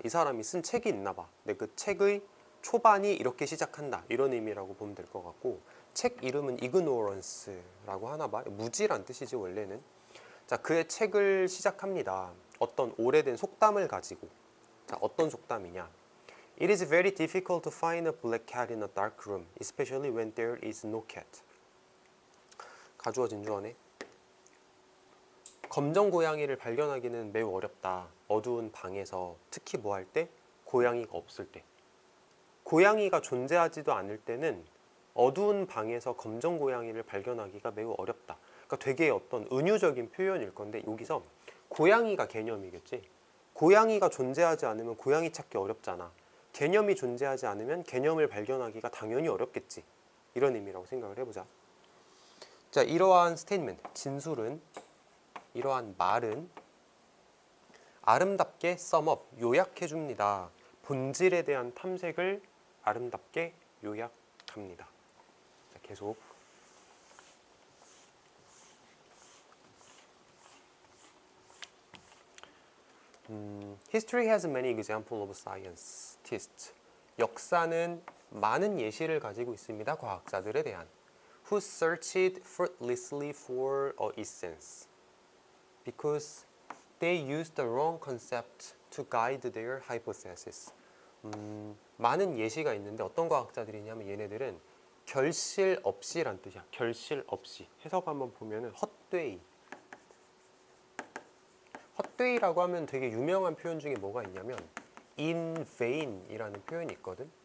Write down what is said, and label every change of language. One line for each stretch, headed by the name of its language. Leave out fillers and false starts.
Korean: 이 사람이 쓴 책이 있나 봐. 근데 그 책의 초반이 이렇게 시작한다. 이런 의미라고 보면 될 것 같고, 책 이름은 ignorance라고 하나 봐. 무지란 뜻이지 원래는. 자, 그의 책을 시작합니다. 어떤 오래된 속담을 가지고. 자, 어떤 속담이냐?
English: It is very difficult to find a black cat in a dark room, especially when there is no cat.
Korean: 가주어 진주어네. 검정 고양이를 발견하기는 매우 어렵다. 어두운 방에서. 특히 뭐 할 때? 고양이가 없을 때. 고양이가 존재하지도 않을 때는 어두운 방에서 검정 고양이를 발견하기가 매우 어렵다. 그러니까 되게 어떤 은유적인 표현일 건데 여기서 고양이가 개념이겠지. 고양이가 존재하지 않으면 고양이 찾기 어렵잖아. 개념이 존재하지 않으면 개념을 발견하기가 당연히 어렵겠지. 이런 의미라고 생각을 해보자. 자, 이러한 스테이트먼트, 진술은, 이러한 말은 아름답게 썸업, 요약해줍니다. 본질에 대한 탐색을 아름답게 요약합니다. 자, 계속.
English: History has many examples of scientists.
Korean: 역사는 많은 예시를 가지고 있습니다. 과학자들에 대한.
English: Who searched fruitlessly for a essence because they used the wrong concept to guide their hypothesis.
Korean: 많은 예시가 있는데 어떤 과학자들이냐면 얘네들은 결실 없이란 뜻이야. 결실 없이. 해석 한번 보면은 헛되이. 헛되이라고 하면 되게 유명한 표현 중에 뭐가 있냐면
English: in vain
Korean: 이라는 표현이 있거든.